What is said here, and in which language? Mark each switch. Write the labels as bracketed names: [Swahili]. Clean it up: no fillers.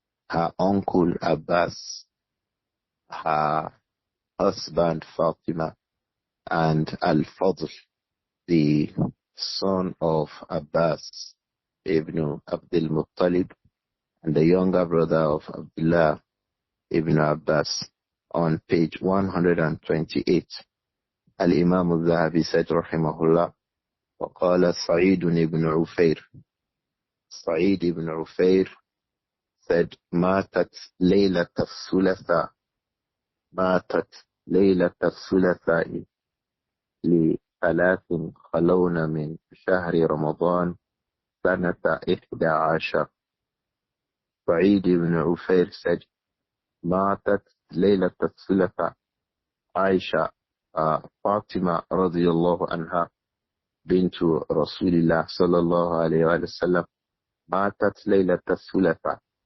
[English] Her uncle Abbas, her husband Fatima, and Al-Fadl, the son of Abbas ibn Abdul Muttalib, and the younger brother of Abdullah ibn Abbas. On page 128, Al-Imām Adh-Dhahabi said, rahimahullah, [Arabic] وقال سعيد بن عفير. [English] Sa'id ibn Ufair said, [Arabic] ماتت ليلة الثلاثاء. ماتت ليلة الثلاثاء لثلاث خلون من شهر رمضان سنة 11. [English] Sa'id ibn Ufair said, [Arabic] ماتت ليلة الثلاثاء. [English] Aisha, Fatima radiyallahu anha, bintu Rasulillah sallallahu alayhi wa sallam, [Arabic] ماتت ليلة الثلاثاء.